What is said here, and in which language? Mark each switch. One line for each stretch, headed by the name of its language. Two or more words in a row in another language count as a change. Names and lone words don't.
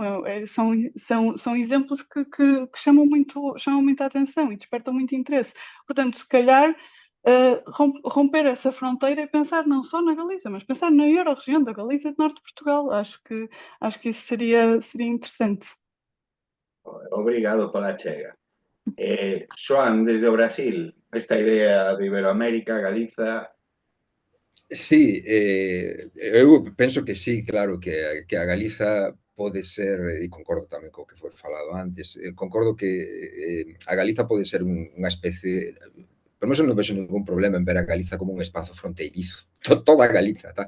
Portuguese: São exemplos que chamam muita atenção e despertam muito interesse. Portanto, se calhar romper essa fronteira e pensar não só na Galiza, mas pensar na Eurorregião da Galiza e do Norte de Portugal. Acho que isso seria interessante.
Galician: Obrigado pola chega. Xoan, desde o Brasil, esta idea de Iberoamérica, Galiza... Sí, eu penso que sí, claro, que a Galiza pode ser, e concordo tamén co que foi falado antes, concordo que a Galiza pode ser unha especie, pero non vexo ningún problema en ver a Galiza como un espazo fronteirizo, toda a Galiza, tá?